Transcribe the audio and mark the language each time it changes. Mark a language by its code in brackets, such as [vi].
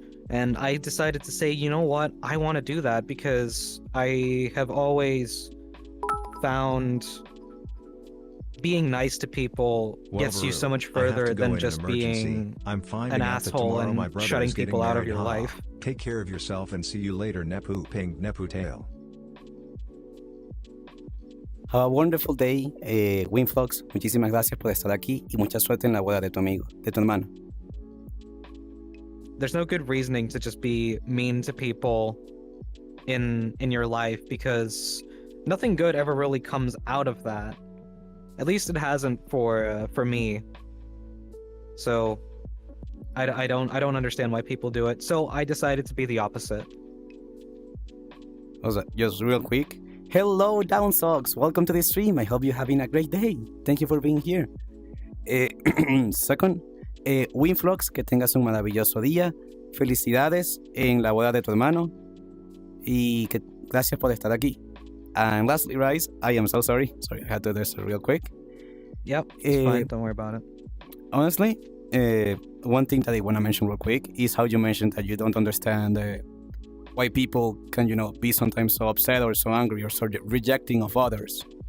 [en] And I decided to say, you know what, I want to do that because I have always found being nice to people gets you so much further than just being an asshole and shutting people out of your life. Take care of yourself and see you later, Nepu Ping Nepu Tail. Have a wonderful day, Winflux. [es] Muchísimas gracias por estar aquí y mucha suerte en la boda de tu amigo, de tu hermano. [en] There's no good reasoning to just be mean to people in your life, because nothing good ever really comes out of that. At least it hasn't for me. So I don't understand why people do it. So I decided to be the opposite. Just real quick. Hello, Down Socks. Welcome to the stream. I hope you're having a great day. Thank you for being here. Second, [es] Winflux, que tengas un maravilloso día. Felicidades en la boda de tu hermano. Y que gracias por estar aquí. [en] And lastly, Rice, I am so sorry. Sorry, I had to do this real quick. Yep, it's fine. Don't worry about it. Honestly, one thing that I want to mention real quick is how you mentioned that you don't understand why people can, you know, be sometimes so upset or so angry or so rejecting of others.